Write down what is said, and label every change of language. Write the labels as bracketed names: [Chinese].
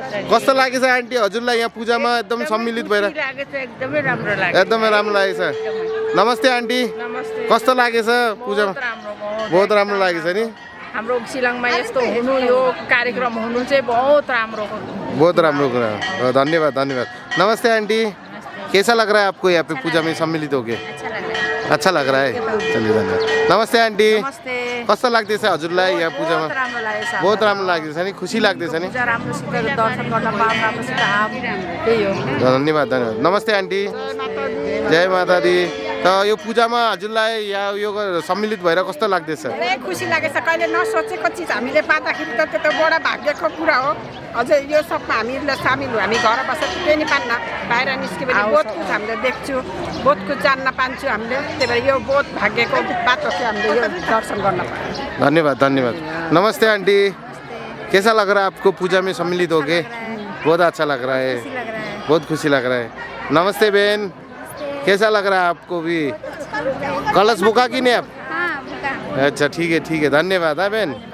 [Nepali] कस्तो लागेछ आंटी हजुरलाई यहाँ पूजामा एकदम सम्मिलित भएर? एकदमै राम्रो एकदमै राम्रो लागेछ। नमस्ते आंटी। नमस्ते। कस्तो लागेछ पूजामा? बहुत राम्रो लागेछ नि। हाम्रो शिलङमा यस्तो हुनु, यो कार्यक्रम हुनु चाहिँ बहुत राम्रो हो। बहुत राम्रो कुरा। धन्यवाद धन्यवाद। नमस्ते आंटी। [Hindi] कैसा लग रहा है आपको यहाँ पे पूजा में सम्मिलित होके? अच्छा लग रहा है। चलिए धन्यवाद। नमस्ते आंटी। नमस्ते। [Nepali] कस्तो लाग्दैछ हजुरलाई यहाँ पूजामा? बहुत राम्रो लागेछ। बहुत राम्रो लाग्दैछ नि? खुसी लाग्दैछ नि? पूजा राम्रोसित दर्शन गर्न पाऊँ, राम्रोसित त्यही हो। धन्यवाद धन्यवाद। नमस्ते आंटी। जय माता दी। तो यो पूजामा हजुरलाई यहाँ यो सम्मिलित भएर कस्तो लाग्दैछ? धेरै खुसी लागेछ। कहिले नसोचेको चिज हामीले पाउँदाखेरि त त्यो त बडा भाग्यको कुरा हो। अझै यो सबमा हामीले सामेल हो। हामी घर बसेर केही नि पान्न, बाहिर निस्क्यो भने बहुत कुछ हामीले देख्छु, बहुत कुछ जान्न पाउँछु हामीले। त्यही भएर यो बहुत भाग्यको बात हो कि हामीले यो दर्शन गर्न पायौँ। धन्यवाद धन्यवाद। नमस्ते आंटी। [Hindi] कैसा लग रहा है आपको पूजा में सम्मिलित होके? बहुत अच्छा लग रहा है, बहुत खुशी लग रहा है। नमस्ते बहन। कैसा लग रहा है आपको भी? कलश बुका कि नहीं आप? अच्छा ठीक है धन्यवाद है बहन।